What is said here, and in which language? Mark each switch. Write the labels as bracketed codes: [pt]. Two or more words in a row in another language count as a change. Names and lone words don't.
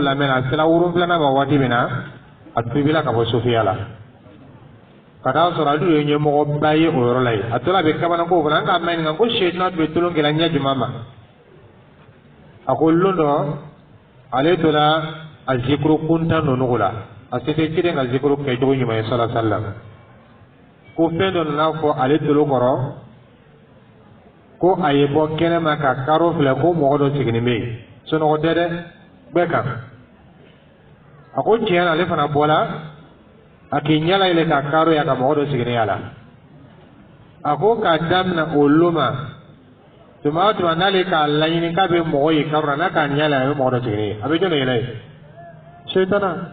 [bm] lamɛnna a sera 7 ma waati min na a tubila ka bɔ sufiya la ka taa sɔrɔ ale ye ɲɛmɔgɔba ye o yɔrɔ la yen a tola a bɛ kabanako fana an k'a mɛn nin ko sitana tun bɛ tolon kɛla ɲɛ jumɛn ma a ko lon dɔ ale tola a zikuru kuntan ninnu la a se tɛ kelen ka zikuru kɛcogo ɲuman ye [ar] صلى الله عليه وسلم [bm] ko fɛn dɔ nana fɔ ale tolo kɔrɔ ko a ye bɔ kɛnɛma ka karo filɛ ko mɔgɔ dɔ sigilen bɛ yen sunɔgɔ tɛ dɛ bɛɛ kan a ko tiɲɛ na ale fana bɔla a k'i ɲɛ layɛlɛn ka karo ya ka mɔgɔ dɔ sigilen y'a la a ko k'a daminɛ o lon ma tuma o tuma n'ale k'a laɲini k'a bɛ mɔgɔ ye karo la n'a k'a ɲɛ layɛlɛn a bɛ mɔgɔ dɔ sigilen ye a bɛ jɔn de yɛlɛ ye sitana